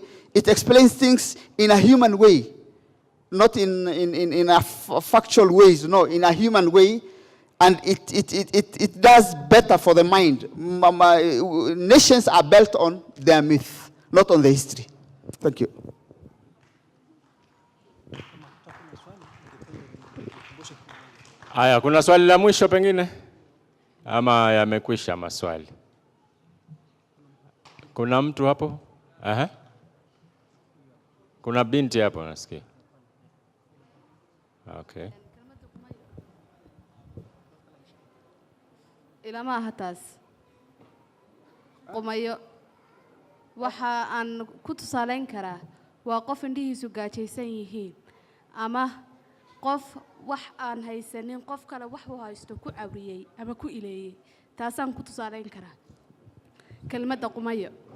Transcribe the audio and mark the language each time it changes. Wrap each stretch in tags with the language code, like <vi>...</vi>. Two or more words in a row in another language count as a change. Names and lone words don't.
<en>It explains things in a human way, not in a factual ways, no, in a human way. And it does better for the mind. Nations are built on their myth, not on the history. Thank you.</en> <sw>Haya, kuna swali la mwisho pengine? Ama yamekwisha maswali? Kuna mtu hapo? Aha. Kuna binti hapo nasikia. Okay.</sw> <so>ilama hataas qumayo waxa aan ku tusaaleyn karaa waa qof indhihiisu gaajaysan yihiin ama qof wax aan haysanin qof kale wax uu haysto ku caawiyay ama ku ileeyay taasaan ku tusaaleyn karaa kelmadda qumayo</so>